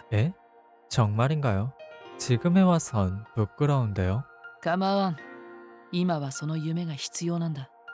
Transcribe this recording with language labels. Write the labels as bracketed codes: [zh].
[ko] 에? 정말인가요? 지금에 와선 부끄러운데요. [ja] 構わん。今はその夢が必要なんだ。